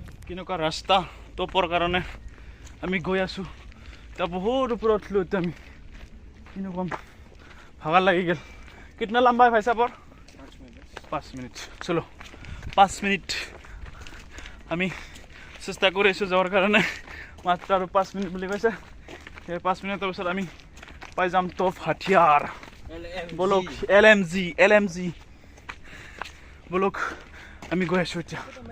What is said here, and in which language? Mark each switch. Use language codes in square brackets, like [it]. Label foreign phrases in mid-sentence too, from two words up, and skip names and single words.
[as] কেনেকুৱা ৰাস্তা টপৰ কাৰণে আমি গৈ আছোঁ এতিয়া বহুত ওপৰত উঠিলোঁ এতিয়া আমি কিনো কম ভাগৰ লাগি গ'ল [hi] कितना लंबा है भाई साहब और 5 मिनट चलो 5 मिनट [as] আমি চেষ্টা কৰি আছোঁ যোৱাৰ কাৰণে মাত্ৰ আৰু 5 মিনিট বুলি কৈছে সেই 5 মিনিটৰ পিছত আমি পাই যাম টপ হাতিয়াৰ বলক LMG বলক আমি গৈ আছোঁ এতিয়া